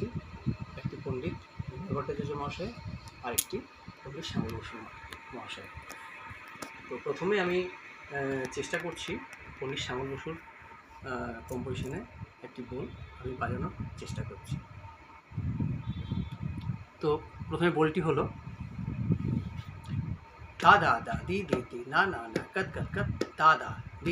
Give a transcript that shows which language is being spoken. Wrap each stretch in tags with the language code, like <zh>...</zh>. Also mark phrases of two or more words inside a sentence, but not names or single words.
<bn>একটি পণ্ডিত ভট্টাচার্য মহাশয় আর একটি পণ্ডিত শ্যামল বসু মহাশয়। তো প্রথমে আমি চেষ্টা করছি পণ্ডিত শ্যামল বসুর কম্পোজিশনে একটি বোল আমি বাজানোর চেষ্টা করছি। তো প্রথমে বোলটি হলো दा दा दा दी दी दी ना ना ना कत कत कत दा दा दी</bn>